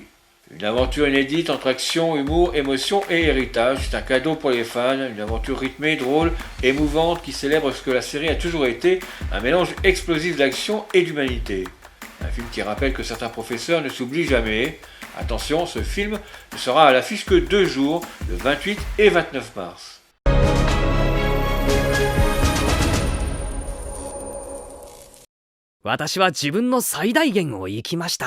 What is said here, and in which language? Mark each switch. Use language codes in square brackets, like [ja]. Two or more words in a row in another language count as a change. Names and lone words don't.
[fr] Une aventure inédite entre action, humour, émotion et héritage, c'est un cadeau pour les fans, une aventure rythmée, drôle, émouvante qui célèbre ce que la série a toujours été, un mélange explosif d'action et d'humanité. Un film qui rappelle que certains professeurs ne s'oublient jamais. Attention, ce film ne sera à l'affiche que 2 jours, le 28 et 29 mars. [ja] 私は自分の最大限を生きました。